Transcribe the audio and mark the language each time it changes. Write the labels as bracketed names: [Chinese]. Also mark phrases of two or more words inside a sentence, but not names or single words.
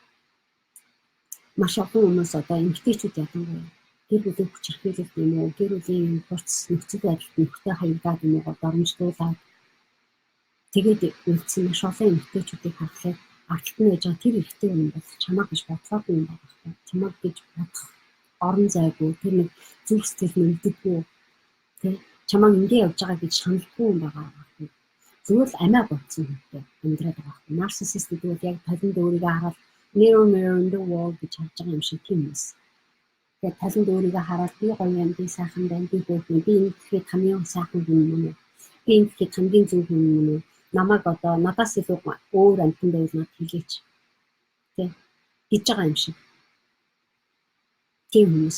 [Mongolian] Маш олон хүмүүс одоо эмэгтэйчүүд ялангуяа гэр бүлийн хүч хэрхээлэлт юм уу, гэр бүлийн хурц нөхцөл байдалд нөхдөд хаягдаад юм уу, доромжлуулаад тэгээд үлдсэн маш олон эмэгтэйчүүдийг харахад арталт нь байж байгаа тэр ихтэй юм бол чамаа гэж бодлоогүй юм байна. Чамаа гэж бодох орон зайгүй, тэр нэг зүрх сэтгэл мэддэггүй, тий чамаа ингэ явж байгаа гэж шаналгүй юм байгаа. Зүгээр л амиа бодсон хүнтэй амьдраад байгаа. Нарциссист гэдэг бол яг талент өөрийгөө хараад [English] mirror in the wall [Mongolian] гэж харж байгаа юм шиг тийм юмс. Тэгээд талент өөрийгөө хараад би гоё юм, би сайхан байна, би хөөрхөн, би энэ гэхэд хамгийн сайхан хүн юм уу? Би энэ гэхэд хамгийн зөв хүн юм уу? Намайг одоо надаас илүү өөр амьтан байвал над хэлээч. Тэ гэж байгаа юм шиг. Тийм хүмүүс.